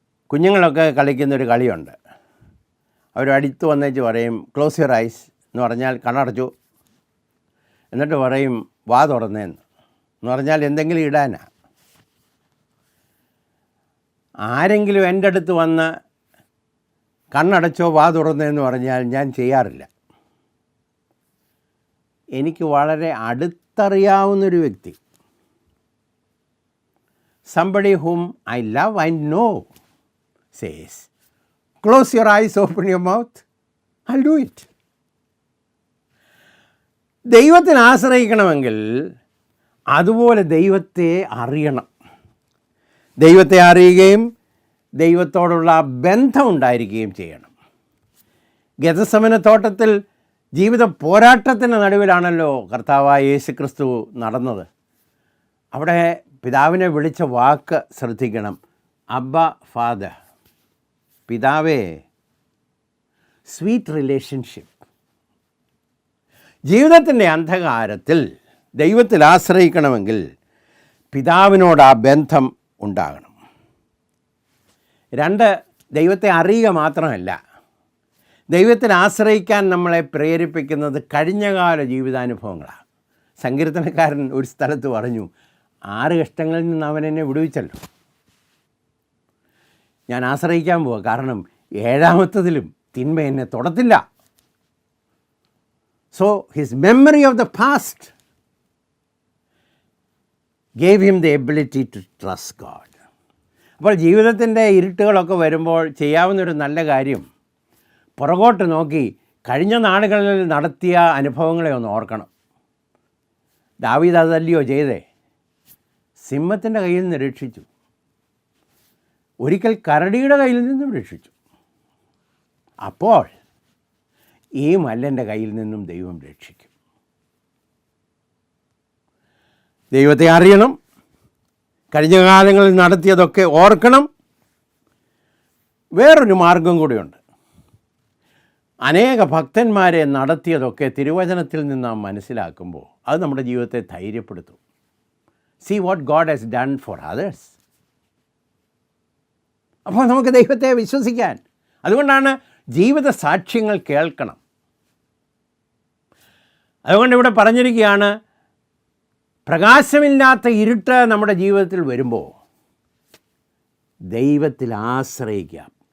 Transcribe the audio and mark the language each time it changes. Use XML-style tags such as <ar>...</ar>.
<ml>കുഞ്ഞുങ്ങളൊക്കെ കളിക്കുന്നൊരു കളിയുണ്ട്. അവർ അടുത്ത് വന്നേച്ച് പറയും,</ml> <en>close your eyes</en> <ml>എന്ന് പറഞ്ഞാൽ കണ്ണടച്ചു, എന്നിട്ട് പറയും വാ തുറന്നേന്ന് പറഞ്ഞാൽ എന്തെങ്കിലും ഇടാനാ. ആരെങ്കിലും എൻ്റെ അടുത്ത് വന്ന് കണ്ണടച്ചോ വാ തുറന്നേന്ന് പറഞ്ഞാൽ ഞാൻ ചെയ്യാറില്ല. എനിക്ക് വളരെ അടുത്തറിയാവുന്നൊരു വ്യക്തി,</ml> <en>somebody whom I love, I know, says, close your eyes, open your mouth, I'll do it.</en> <ml>ദൈവത്തിൽ ആശ്രയിക്കണമെങ്കിൽ അതുപോലെ ദൈവത്തെ അറിയണം. ദൈവത്തെ അറിയുകയും ദൈവത്തോടുള്ള ബന്ധം ഉണ്ടായിരിക്കുകയും ചെയ്യണം. ഗെത്സമന തോട്ടത്തിൽ ജീവിത പോരാട്ടത്തിൻ്റെ നടുവിലാണല്ലോ കർത്താവായ യേശുക്രിസ്തു നടന്നത്. അവിടെ പിതാവിനെ വിളിച്ച വാക്ക് ശ്രദ്ധിക്കണം, അബ്ബ ഫാദർ, പിതാവേ.</ml> <en>Sweet relationship.</en> <ml>ജീവിതത്തിൻ്റെ അന്ധകാരത്തിൽ ദൈവത്തിൽ ആശ്രയിക്കണമെങ്കിൽ പിതാവിനോട് ആ ബന്ധം ഉണ്ടാകണം. 2, ദൈവത്തെ അറിയുക മാത്രമല്ല, ദൈവത്തിൽ ആശ്രയിക്കാൻ നമ്മളെ പ്രേരിപ്പിക്കുന്നത് കഴിഞ്ഞകാല ജീവിതാനുഭവങ്ങളാണ്. സങ്കീർത്തനക്കാരൻ ഒരു സ്ഥലത്ത് പറഞ്ഞു, 6 കഷ്ടങ്ങളിൽ നിന്ന് അവൻ എന്നെ വിടുവിച്ചല്ലോ, ഞാൻ ആശ്രയിക്കാൻ പോവുക, കാരണം 7-ാമത്തതിലും തിന്മ എന്നെ തൊടത്തില്ല.</ml> <en>So his memory of the past gave him the ability to trust God.</en> <ml>അപ്പോൾ ജീവിതത്തിൻ്റെ ഇരുട്ടുകളൊക്കെ വരുമ്പോൾ ചെയ്യാവുന്നൊരു നല്ല കാര്യം, പുറകോട്ട് നോക്കി കഴിഞ്ഞ നാളുകളിൽ നടത്തിയ അനുഭവങ്ങളെ ഒന്ന് ഓർക്കണം. ദാവീദ് അതല്ലയോ ചെയ്തേ? സിംഹത്തിൻ്റെ കയ്യിൽ നിന്ന് രക്ഷിച്ചു, ഒരിക്കൽ കരടിയുടെ കയ്യിൽ നിന്നും രക്ഷിച്ചു. അപ്പോൾ ഈ മല്ലൻ്റെ കയ്യിൽ നിന്നും ദൈവം രക്ഷിക്കും. ദൈവത്തെ അറിയണം, കഴിഞ്ഞ കാലങ്ങളിൽ നടത്തിയതൊക്കെ ഓർക്കണം. വേറൊരു മാർഗം കൂടിയുണ്ട്. അനേക ഭക്തന്മാരെ നടത്തിയതൊക്കെ തിരുവചനത്തിൽ നിന്ന് നാം മനസ്സിലാക്കുമ്പോൾ അത് നമ്മുടെ ജീവിതത്തെ ധൈര്യപ്പെടുത്തും.</ml> <en>See what God has done for others.</en> <ml>അപ്പോൾ നമുക്ക് ദൈവത്തെ വിശ്വസിക്കാൻ. അതുകൊണ്ടാണ് ജീവിത സാക്ഷ്യങ്ങൾ കേൾക്കണം. അതുകൊണ്ട് ഇവിടെ പറഞ്ഞിരിക്കുകയാണ്, പ്രകാശമില്ലാത്ത ഇരുട്ട് നമ്മുടെ ജീവിതത്തിൽ വരുമ്പോൾ ദൈവത്തിൽ ആശ്രയിക്കുക.</ml>